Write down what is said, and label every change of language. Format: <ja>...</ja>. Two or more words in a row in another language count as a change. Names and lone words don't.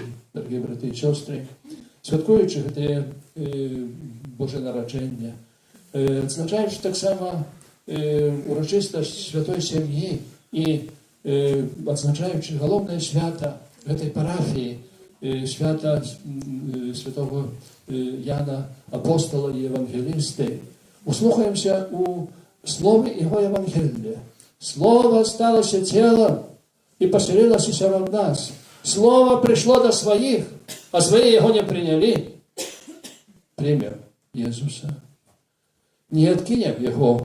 <be>Дарагія браты і сёстры, святкуючы гэтае Божае нараджэнне, адзначаючы таксама урачыстасць святой сям'і і адзначаючы галоўнае свята гэтай парафіі, свята святого Яна Апостола і Евангелісты, услухаемся у слове</be> <ru>Его Евангелия. Слово сталося телом и поселилось среди нас. Слово пришло до своих, а свои его не приняли. Пример Иисуса. Не откинем его.</ru>